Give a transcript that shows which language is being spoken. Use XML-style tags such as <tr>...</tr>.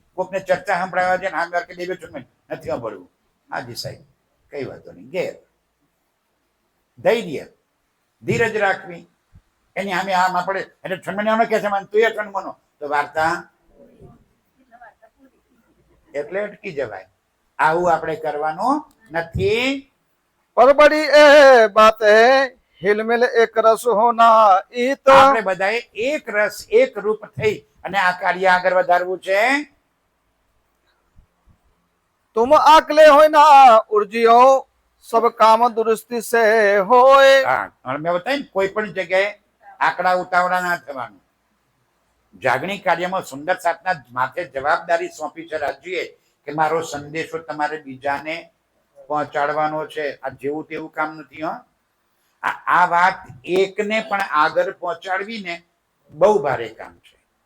<gu>કોકને ચર્ચા સંભળાવવા જાય ને આમ કે દેવે છું નથી સાંભળવું, હાજી સાહેબ કઈ વાતો નહીં, ઘેર ધૈર્ય ધીરજ રાખવી. એની સામે આમ આપણે એટલે છનમણિયાનો કે છે તું એ છનમનો તો વાર્તા એટલે અટકી જવાય. આવું આપણે કરવાનું નથી.</gu> <hi>पर बड़ी ए बात है हिलमिल एक रस होना इत.</hi> <gu>આપણે બધાએ એક રસ એક રૂપ થઈ અને આ કાર્ય આગળ વધારવું છે.</gu> <hi>तुम आकले हो ना उर्जियो सब काम दुरुस्ती से होए.</hi> <gu>હા મેં બતાવ્યું ને, કોઈ પણ જગ્યાએ આંકડા ઉતાવળા ના થવાનું. જાગણી કાર્યમાં સુંદર સાતના માથે જવાબદારી સોંપી છે રાજ્યએ કે મારો સંદેશો તમારે બીજાને પહોંચાડવાનો છે. આ જેવું તેવું કામ નથી. આ વાત એકને પણ આગળ પહોંચાડવીને બહુ ભારે કામ છે.</gu>